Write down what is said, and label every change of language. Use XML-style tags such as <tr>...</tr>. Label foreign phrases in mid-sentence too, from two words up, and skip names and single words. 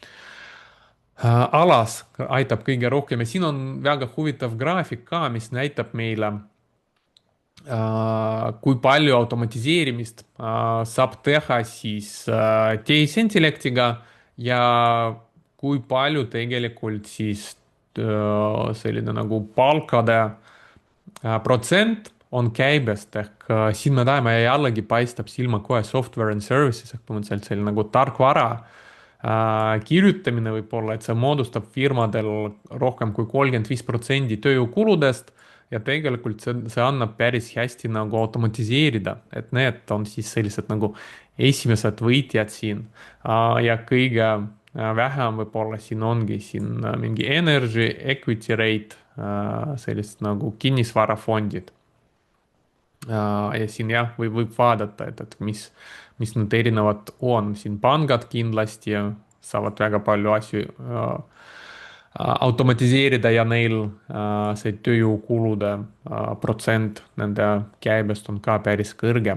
<et>alas aitab kõige rohkem ja siin on väga huvitav graafik ka, mis näitab meile kui palju automatiseerimist saab teha siis tehisintellektiga ja kui palju tegelikult siis selline nagu palkade protsent on käibest ehk siin me näeme ja jällegi paistab silma kohe</et> <en>software and services</en> <et>ehk põhimõtteliselt selline nagu tarkvara kirjutamine võib-olla, et see moodustab firmadel rohkem kui 35% tööjõukuludest ja tegelikult see annab päris hästi nagu automatiseerida, et need on siis sellised nagu esimesed võitjad siin. Ja kõige vähem võib-olla siin ongi siin mingi</et> <en>energy, equity rate,</en> <et>sellised nagu kinnisvarafondid. Ja siin jah, võib vaadata, et mis need erinevad on, siin pangad kindlasti saavad väga palju asju automatiseerida ja neil see tööjõukulude protsent nende käibest on ka päris kõrge.</et>